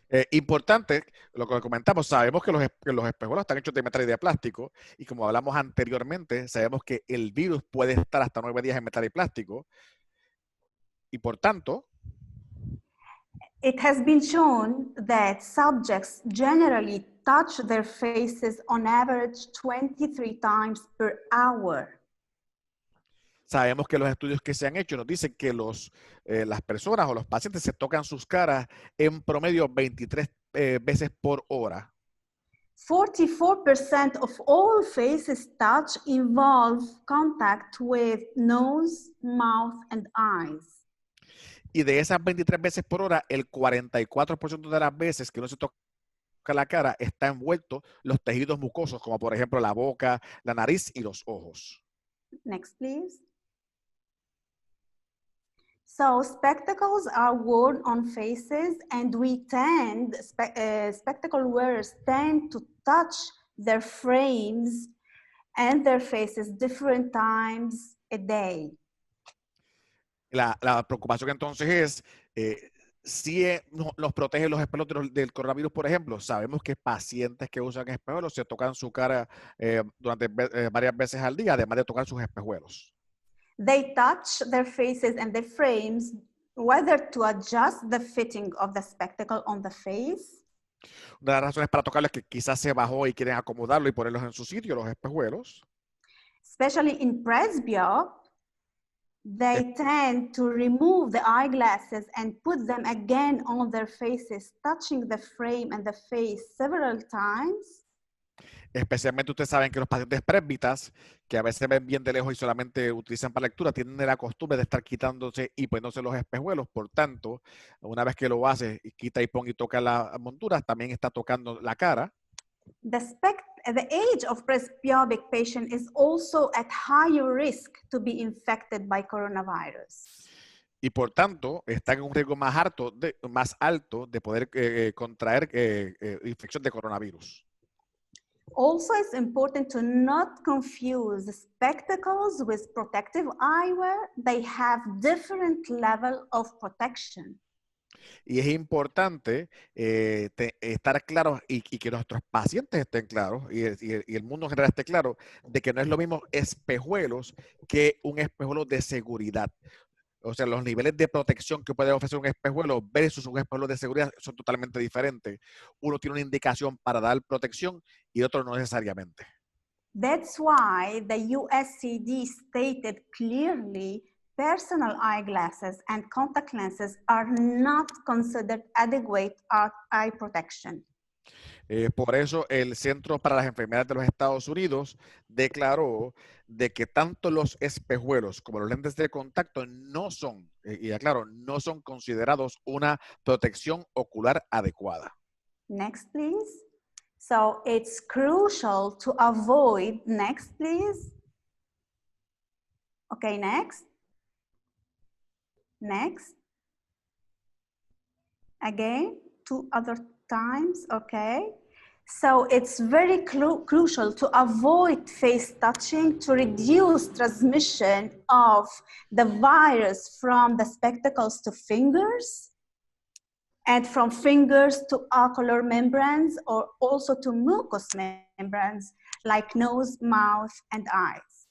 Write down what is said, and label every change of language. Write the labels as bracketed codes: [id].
[es] Importante, lo que comentamos, sabemos que los espejuelos están hechos de metal y de plástico, y como hablamos anteriormente, sabemos que el virus puede estar hasta 9 días en metal y plástico, y por tanto, [en] it has been shown that subjects generally touch their faces on average 23 times per hour. [es] sabemos que los estudios que se han hecho nos dicen que las personas o los pacientes se tocan sus caras en promedio 23 veces por hora. [en] 44% of all faces touch involve contact with nose, mouth, and eyes. [es] Y de esas 23 veces por hora, el 44% de las veces que uno se toca la cara está envuelto los tejidos mucosos, como por ejemplo la boca, la nariz y los ojos. [en] Next, please. So spectacles are worn on faces, and spectacle wearers tend to touch their frames and their faces different times a day. [es] La preocupación entonces es si nos protege los espejuelos del coronavirus, por ejemplo. Sabemos que pacientes que usan espejuelos se tocan su cara durante varias veces al día, además de tocar sus espejuelos. [en] They touch their faces and their frames, whether to adjust the fitting of the spectacle on the face. [es] Una de las razones para tocarlo es que quizás se bajó y quieren acomodarlo y ponerlos en su sitio, los espejuelos. [en] Especially in presbyope, they tend to remove the eyeglasses and put them again on their faces, touching the frame and the face several times. [es] Especialmente ustedes saben que los pacientes presbitas, que a veces ven bien de lejos y solamente utilizan para lectura, tienen la costumbre de estar quitándose y poniéndose los espejuelos. Por tanto, una vez que lo hace y quita y pone y toca la montura, también está tocando la cara. [en] The age of presbyopic patient is also at higher risk to be infected by coronavirus. [es] Y por tanto, están en un riesgo más alto de poder contraer infección de coronavirus. [en] Also, it's important to not confuse spectacles with protective eyewear. They have different level of protection. [es] Y es importante estar claros y que nuestros pacientes estén claros y el mundo en general esté claro de que no es lo mismo espejuelos que un espejuelo de seguridad. O sea, los niveles de protección que puede ofrecer un espejuelo versus un espejuelo de seguridad son totalmente diferentes. Uno tiene una indicación para dar protección y otro no necesariamente. [en] That's why the USCD stated clearly personal eyeglasses and contact lenses are not considered adequate eye protection. [es] Por eso el Centro para las Enfermedades de los Estados Unidos declaró de que tanto los espejuelos como los lentes de contacto no son, y aclaro, no son considerados una protección ocular adecuada. [en] Next, please. So it's crucial to avoid, next, please. Okay, next. Next. Again, 2 other times, okay. So it's very crucial to avoid face touching to reduce transmission of the virus from the spectacles to fingers and from fingers to ocular membranes or also to mucous membranes like nose, mouth, and eyes.